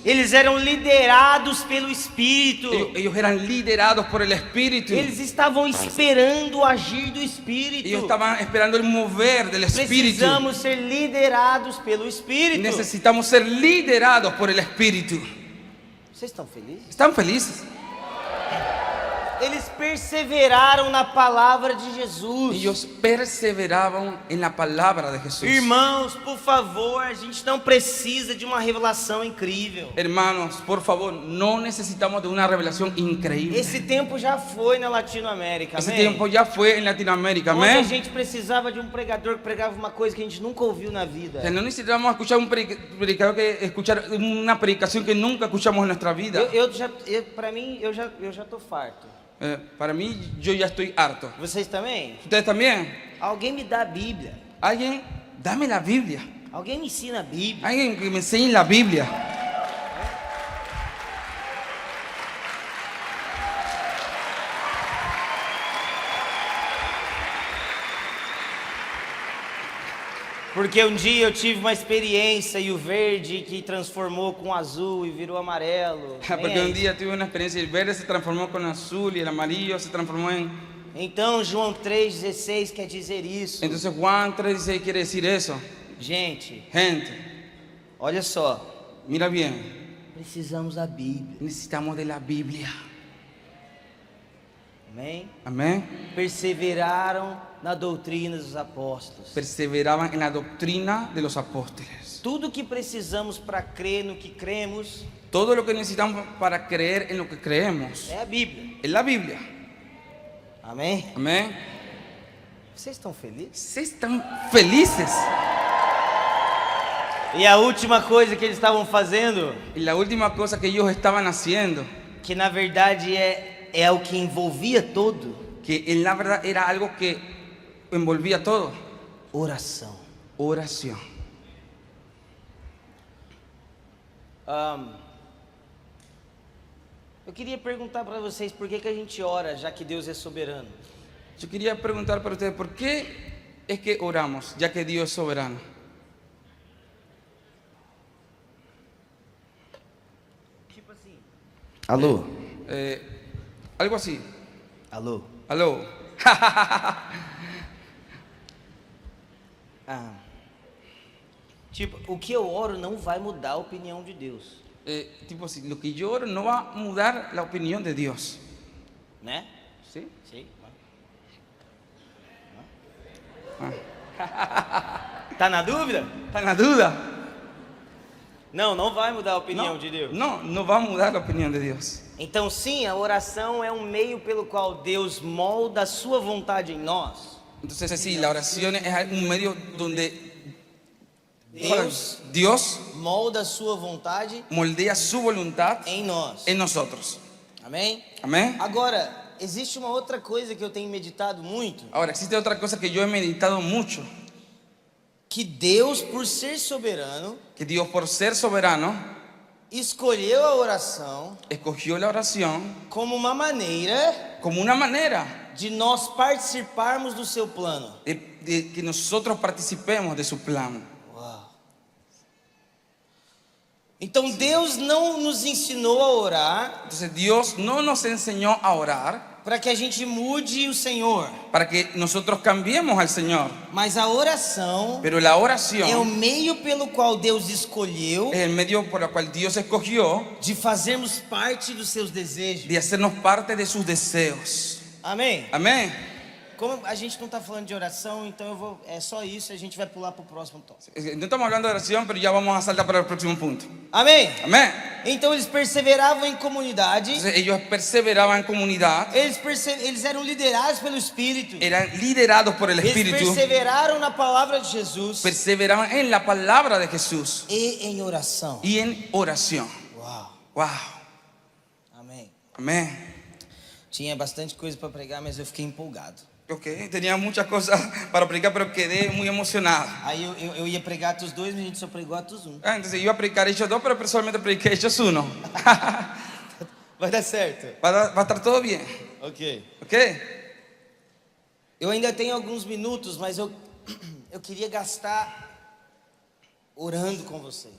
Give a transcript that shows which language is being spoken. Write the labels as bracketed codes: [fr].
[pt] Eles eram liderados pelo Espírito. [es] Ellos eran liderados por el Espíritu. [pt] Eles estavam esperando o agir do Espírito. [es] Ellos estaban esperando el mover del Espíritu. [pt] Precisamos ser liderados pelo Espírito. [es] Necesitamos ser liderados por el Espíritu. [pt] Vocês estão felizes? [es] ¿Están felices? [pt] Eles perseveraram na palavra de Jesus. [es] Ellos perseveraban en la palabra de Jesús. [pt] Irmãos, por favor, a gente não precisa de uma revelação incrível. [es] Hermanos, por favor, no necesitamos de una revelación increíble. [pt] Esse tempo já foi na Latinoamérica, [es] Ese [pt] amém? [es] tiempo ya fue en Latinoamérica, [pt] Onde a [es] amén. [pt] gente precisava de um pregador que pregava uma coisa que a gente nunca ouviu na vida. [es] O sea, no necesitamos escuchar un predicador que escuchar una predicación que nunca escuchamos en nuestra vida. [pt] Para mim, eu já tô farto. [es] Para mí, yo ya estoy harto. [pt] Vocês também? [es] ¿Ustedes también? [pt] Alguém me dá a Bíblia. [es] Alguien, dame la Biblia. [pt] Alguém me ensina a Bíblia. [es] Alguien que me enseñe la Biblia. [pt] Porque um dia eu tive uma experiência e o verde que transformou com azul e virou amarelo. [es] Porque un día tuve una experiencia y el verde se transformó con azul y el amarillo se transformó en... [pt] Então João 3,16 quer dizer isso. [es] Entonces Juan 3:16 quiere decir eso. [pt] Gente, [es] Gente, [pt] olha só. [es] mira bien. [pt] Precisamos da Bíblia. [es] Necesitamos de la Biblia. [pt] Amém? [es] Amén. [pt] Perseveraram na doutrina dos apóstolos. [es] Perseveraban en la doctrina de los apóstoles. [pt] Tudo que precisamos para crer no que cremos [es] Todo lo que necesitamos para creer en lo que creemos [pt] é a Bíblia. [es] es la Biblia. [pt] Amém? [es] Amén. [pt] Vocês estão felizes? [es] ¿Ustedes están felices? [pt] E a última coisa que eles estavam fazendo, [es] Y la última cosa que ellos estaban haciendo, [pt] que na verdade é o que envolvia todo, [es] que en la verdad era algo que envolvía todo: [pt] oração. [es] oración. [pt] Eu queria perguntar para vocês por que a gente ora, já que Deus é soberano. [es] Yo quería preguntar para ustedes, ¿por qué es que oramos, ya que Dios es soberano? [pt] Tipo assim. Alô? [es] Algo así. [pt] Alô? [es] Aló. [pt] Tipo, o que eu oro não vai mudar a opinião de Deus, [es] Tipo así, lo que yo oro no va a mudar la opinión de Dios. [pt] né? [es] ¿Sí? [pt] Sim. Ah. Tá na dúvida? [es] ¿Está en la duda? [pt] Não vai mudar a opinião [es] No, [pt] de Deus. [es] no va a mudar la opinión de Dios. [pt] Então, sim, a oração é um meio pelo qual Deus molda a sua vontade em nós. [es] Entonces, sí, la oración es un medio donde [pt] Deus [es] Dios [pt] molda a sua vontade [es] moldea su voluntad [pt] em nós. [es] en nosotros. [pt] Amém? [es] Amén. [pt] Agora, existe uma outra coisa que eu tenho meditado muito, [es] Ahora, existe otra cosa que yo he meditado mucho: [pt] que Deus, por ser soberano, [es] que Dios, por ser soberano, [pt] escolheu a oração [es] escogió la oración [pt] como uma maneira [es] como una manera [pt] de nós participarmos do seu plano. [es] de que nosotros participemos de su plan. Uau. [pt] Então Deus não nos ensinou a orar [es] Entonces, Dios no nos enseñó a orar [pt] para que a gente mude o Senhor, [es] para que nosotros cambiemos al Señor, [pt] mas a oração [es] pero la [pt] é o [es] oración [pt] meio pelo qual Deus escolheu [es] es el medio por el cual Dios escogió [pt] de fazermos parte dos seus desejos. [es] de hacernos parte de sus deseos. [pt] Amém? [es] Amén. [pt] Como a gente não está falando de oração, então é só isso, a gente vai pular para o próximo tópico. [es] No estamos hablando de oración, pero ya vamos a saltar para el próximo punto. [pt] Amém? [es] Amén. [pt] Então eles perseveravam em comunidade, [es] Entonces, ellos perseveraban en comunidad, [pt] eles eram liderados pelo Espírito, [es] eran liderados por el [pt] eles [es] Espíritu, [pt] perseveraram na palavra de Jesus [es] perseveraban en la palabra de Jesús [pt] e em oração. [es] y en oración. [pt] Uau, [en] Wow. [pt] amém. [es] Amén. [pt] Tinha bastante coisa para pregar, mas eu fiquei empolgado. [es] Ok, tenía muchas cosas para predicar, pero quedé muy emocionado. [pt] Aí eu ia pregar Atos 2, mas a gente só pregou Atos 1. [es] Entonces iba a predicar Hechos 2, pero personalmente prediqué Hechos 1. [pt] Vai dar certo? [es] Va a estar todo bien. [pt] Ok. [es] Ok. [pt] Eu ainda tenho alguns minutos, mas eu queria gastar orando com vocês.